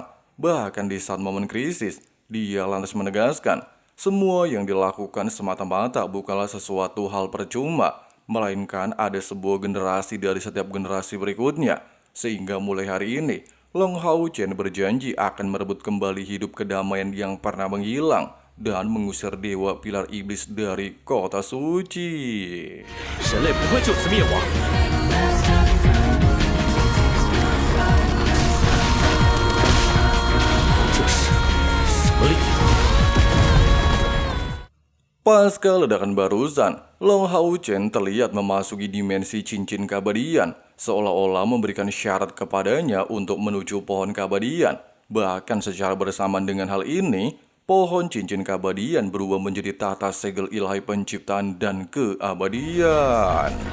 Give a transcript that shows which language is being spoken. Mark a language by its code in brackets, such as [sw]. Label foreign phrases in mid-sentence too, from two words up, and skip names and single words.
[id] Bahkan di saat momen krisis, dia lantas menegaskan, semua yang dilakukan semata-mata bukanlah sesuatu hal percuma, melainkan ada sebuah generasi dari setiap generasi berikutnya. Sehingga mulai hari ini, Long Hao-chen berjanji akan merebut kembali hidup kedamaian yang pernah menghilang dan mengusir dewa pilar iblis dari kota suci. [zh] 人类不会就此灭亡。这是什么力量？ [id] Pasca ledakan barusan, Long Hao-chen terlihat memasuki dimensi cincin keabadian, seolah-olah memberikan syarat kepadanya untuk menuju pohon keabadian. Bahkan secara bersamaan dengan hal ini, pohon cincin keabadian berubah menjadi tata segel ilahi penciptaan dan keabadian.